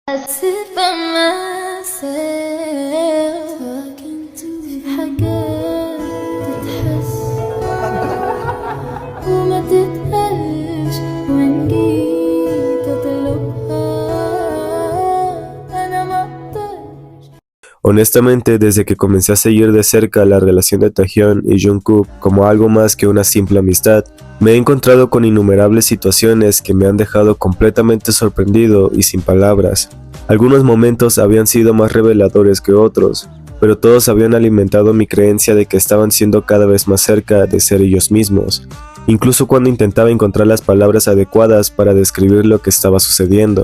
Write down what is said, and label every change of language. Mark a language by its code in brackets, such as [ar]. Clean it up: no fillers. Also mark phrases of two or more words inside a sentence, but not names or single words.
[en] sit by myself talking to [ar] في حاجات تتحس وما تتقالش وإن جيت أطلبها أنا ما أقدرش. [es] Honestamente, desde que comencé a seguir de cerca la relación de Taehyun y Jungkook como algo más que una simple amistad, me he encontrado con innumerables situaciones que me han dejado completamente sorprendido y sin palabras. Algunos momentos habían sido más reveladores que otros, pero todos habían alimentado mi creencia de que estaban siendo cada vez más cerca de ser ellos mismos, incluso cuando intentaba encontrar las palabras adecuadas para describir lo que estaba sucediendo.